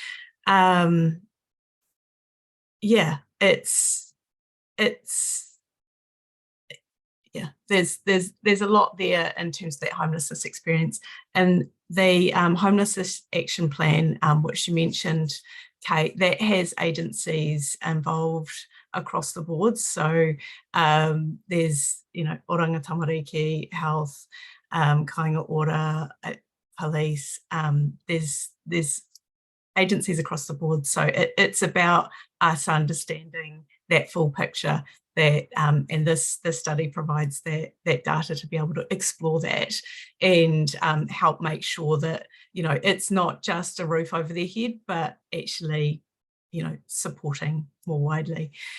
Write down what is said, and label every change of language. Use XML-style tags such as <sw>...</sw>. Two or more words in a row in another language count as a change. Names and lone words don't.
<en>Yeah, there's a lot there in terms of that homelessness experience. And the homelessness action plan, which you mentioned, Kate, that has agencies involved across the board. So there's, you know, oranga tamariki, health, kāinga ora, police, there's agencies across the board. So it's about us understanding that full picture, that and this study provides that data to be able to explore that and help make sure that, you know, it's not just a roof over their head, but actually, you know, supporting more widely.</en>